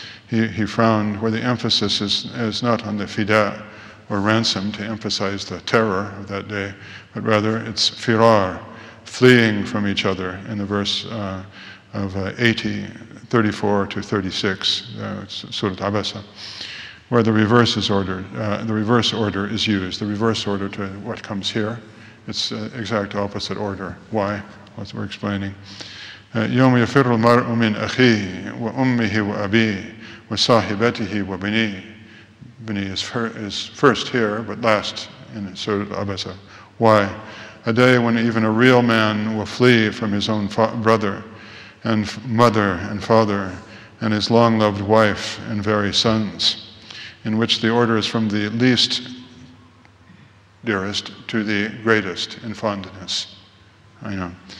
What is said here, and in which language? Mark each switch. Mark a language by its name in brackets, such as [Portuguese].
[English] He frowned where the emphasis is not on the fida, or ransom, to emphasize the terror of that day, but rather it's firar, fleeing from each other, in the verse of 34 to 36, Surat Abasa, where the reverse order is used. The reverse order to what comes here, it's exact opposite order. Why? What we're explaining. [Arabic] يوم يفر المرء من أخيه وأمه وأبيه وصاحبته وبنيه. [English] Bani is first here, but last in Surah Abasa. Why? A day when even a real man will flee from his own brother and mother and father and his long-loved wife and very sons, in which the order is from the least dearest to the greatest in fondness. I know.